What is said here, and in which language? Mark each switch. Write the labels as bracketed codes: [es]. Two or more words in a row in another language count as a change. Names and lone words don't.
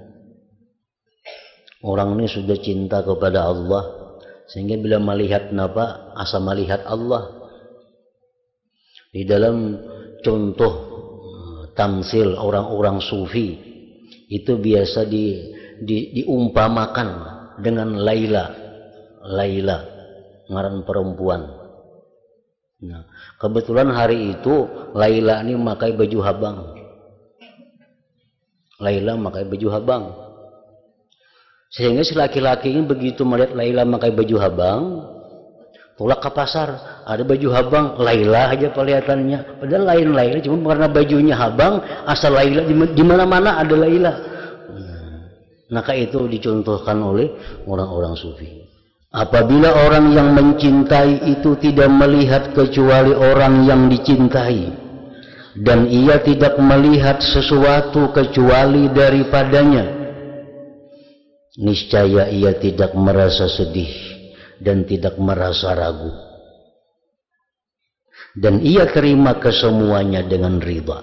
[bjn] Orang ini sudah cinta kepada Allah, sehingga bila melihat napa asa melihat Allah. [id] Di dalam contoh tamsil orang-orang sufi itu biasa diumpamakan dengan Laila ngaran perempuan. Nah, kebetulan hari itu Laila ini memakai baju habang. [bjn] Laila memakai baju habang. Sehingga si laki-laki ini begitu melihat Laila memakai baju habang, tolak ke pasar, ada baju habang, Laila aja kelihatannya. Padahal lain Laila, cuma karena bajunya habang, asal Laila di mana-mana ada Laila. [id] Maka itu dicontohkan oleh orang-orang sufi. Apabila orang yang mencintai itu tidak melihat kecuali orang yang dicintai, dan ia tidak melihat sesuatu kecuali daripadanya, niscaya ia tidak merasa sedih dan tidak merasa ragu, dan ia terima kesemuanya dengan ridha.